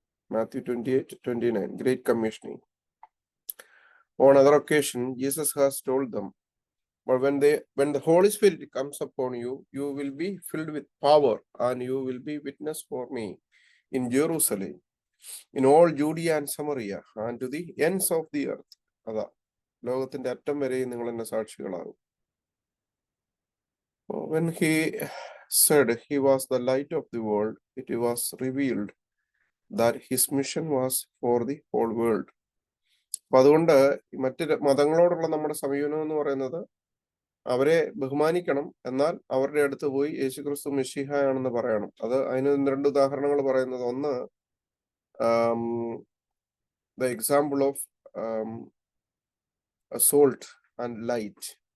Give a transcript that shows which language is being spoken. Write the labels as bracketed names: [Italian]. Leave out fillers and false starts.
[English] Matthew 28:29, Great Commissioning. On other occasion, Jesus has told them, but when the Holy Spirit comes upon you, you will be filled with power, and you will be witness for me in Jerusalem, in all Judea and Samaria, and to the ends of the earth. [Malayalam] അതാ ലോകത്തിന്റെ അറ്റം വരെയും നിങ്ങൾ എന്റെ സാക്ഷികളാകും. [English] When he said he was the light of the world, it was revealed that his mission was for the whole world. [Malayalam] അപ്പൊ അതുകൊണ്ട് മറ്റ് മതങ്ങളോടുള്ള നമ്മുടെ സമീപനം എന്ന് പറയുന്നത് അവരെ ബഹുമാനിക്കണം, എന്നാൽ അവരുടെ അടുത്ത് പോയി യേശുക്രിസ്തു മെശിഹായാണെന്ന് പറയണം. അത് അതിന് 2 ഉദാഹരണങ്ങൾ പറയുന്നത്. ഒന്ന്, [English] The example of salt and light.